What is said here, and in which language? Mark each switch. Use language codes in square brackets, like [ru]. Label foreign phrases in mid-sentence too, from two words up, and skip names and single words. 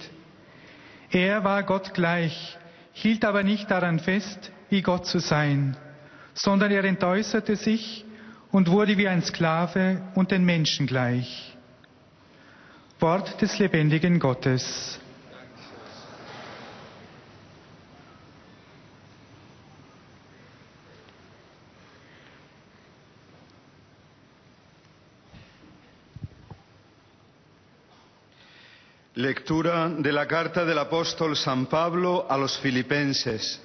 [de] Er war Gott gleich, hielt aber nicht daran fest, wie Gott zu sein, sondern er entäußerte sich und wurde wie ein Sklave und den Menschen gleich. Wort des lebendigen Gottes. [es] Lectura de la carta del apóstol San Pablo a los filipenses.